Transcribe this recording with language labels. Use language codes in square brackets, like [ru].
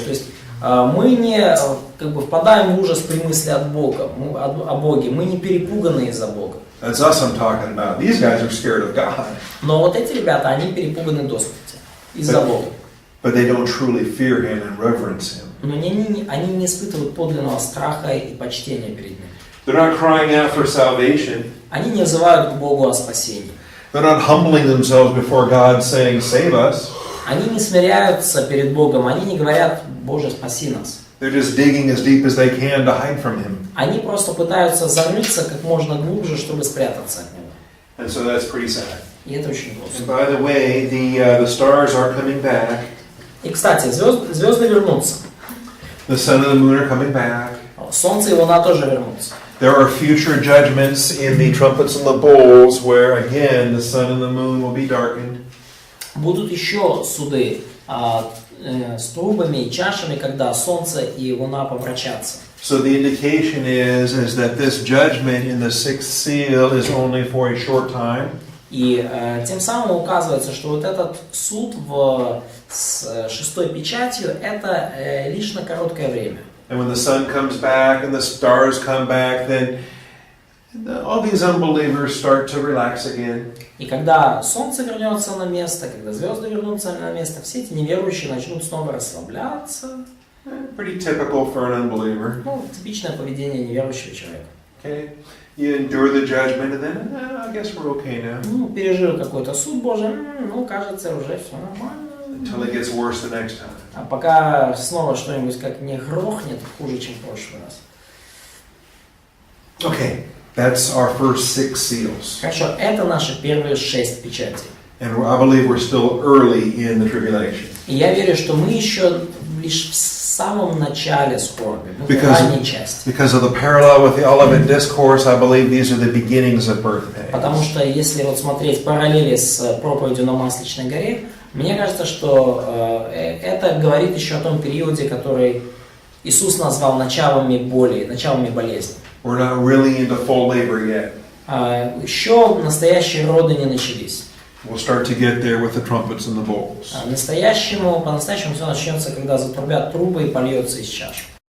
[ru] То есть мы не как бы впадаем в ужас при мысли о Боге, мы не перепуганы из-за Бога. [en] That's us I'm talking about. These guys are scared of God. [ru] Но вот эти ребята, они перепуганы до смерти из-за Бога. [en] But they don't truly fear Him and reverence Him. [ru] Но они не испытывают подлинного страха и почтения перед Ним. [en] They're not crying out for salvation. [ru] Они не взывают к Богу о спасении. [en] They're not humbling themselves before God saying, save us. [ru] Они не смиряются перед Богом, они не говорят, Боже, спаси нас. [en] They're just digging as deep as they can to hide from Him. [ru] Они просто пытаются зарыться как можно глубже, чтобы спрятаться от Него. [en] And so that's pretty sad. [ru] И это очень грустно. [en] And by the way, the stars are coming back. [ru] И, кстати, звезды вернутся. [en] The sun and the moon are coming back. [ru] Солнце и луна тоже вернутся. [en] There are future judgments in the trumpets and the bowls where, again, the sun and the moon will be darkened. [ru] Будут еще суды с трубами и чашами, когда солнце и луна помрачатся. [en] So the indication is that this judgment in the sixth seal is only for a short time. [ru] И тем самым указывается, что вот этот суд с шестой печатью это лишь на короткое время. [en] And when the sun comes back and the stars come back, then all these unbelievers start to relax again. [ru] И когда солнце вернется на место, когда звезды вернутся на место, все эти неверующие начнут снова расслабляться. [en] Pretty typical for an unbeliever. [ru] Ну, типичное поведение неверующего человека. [en] Okay, you endure the judgment, and then I guess we're okay now. [ru] Ну, пережил какой-то суд Божий, ну, кажется, уже все нормально. [en] Until it gets worse the next time. [ru] А пока снова что-нибудь как не грохнет, хуже, чем в прошлый раз. [en] Okay, that's our first 6 seals. [ru] Хорошо, это наши первые 6 печатей. [en] And I believe we're still early in the tribulation. [ru] И я верю, что мы еще лишь в самом начале скорби, в ранней части. [en] Because of the parallel with the Olivet Discourse, I believe these are the beginnings of birth pains. [ru] Потому что если вот смотреть параллели с проповедью на Масличной горе, мне кажется, что это говорит еще о том периоде, который Иисус назвал началами боли, началами болезни. [en] We're not really into full labor yet. [ru] Еще настоящие роды не начались. [en] We'll start to get there with the trumpets and the bowls. [ru] По-настоящему все начнется, когда затрубят трубы и польется из чаш.